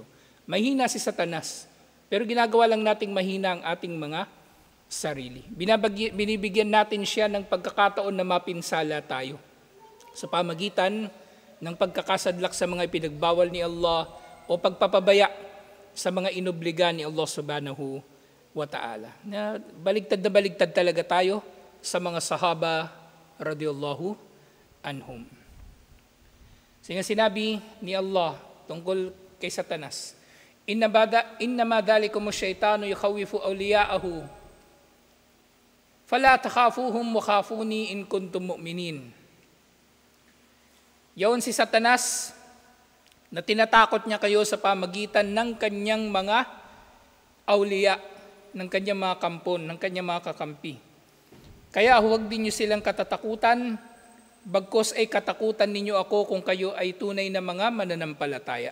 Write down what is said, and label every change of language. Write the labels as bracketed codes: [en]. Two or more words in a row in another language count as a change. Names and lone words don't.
[tl] Mahina si Satanas, pero ginagawa lang nating mahina ang ating mga sarili. Binibigyan natin siya ng pagkakataon na mapinsala tayo sa pamagitan ng pagkakasadlak sa mga ipinagbawal ni Allah o pagpapabaya sa mga inobliga ni Allah [ar] سبحانه وتعالى. [tl] Na baligtad talaga tayo sa mga sahaba [ar] رضي الله عنهم. [tl] Sige, sinabi ni Allah tungkol kay Satanas, [ar] إنما ذلكم الشيطان يخوف أولياءه فلا تخافوهم وخافون إن كنتم مؤمنين. [tl] Yaon si Satanas na tinatakot niya kayo sa pamagitan ng kanyang mga awliya, ng kanyang mga kampon, ng kanyang mga kakampi. Kaya huwag din niyo silang katatakutan, bagkos ay katakutan ninyo ako kung kayo ay tunay na mga mananampalataya.